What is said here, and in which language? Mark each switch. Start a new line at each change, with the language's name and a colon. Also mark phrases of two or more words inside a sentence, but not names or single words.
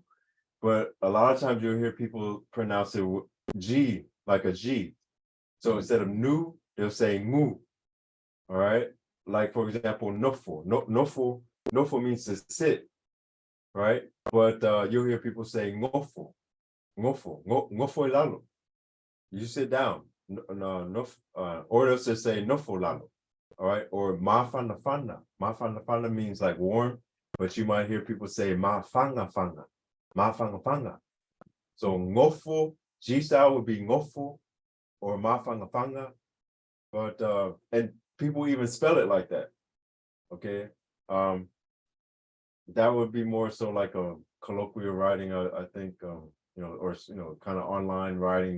English: But a lot of times you'll hear people pronounce it with G, like a G. So instead of nu, they'll say mu. All right. Like for example, nofo. Nofo means to sit, right? But you'll hear people say ngofo,
Samoan: ngofo lalo.
English: You sit down. Or they'll just say
Samoan: nofo lalo.
English: All right. Or mafana fana. Mafana fana means like warm, but you might hear people say mafanga fanga. Mafanga fanga. So ngofo, G style would be ngofo or mafanga fanga. But and people even spell it like that. Okay. That would be more so like a colloquial writing, I think, or kind of online writing.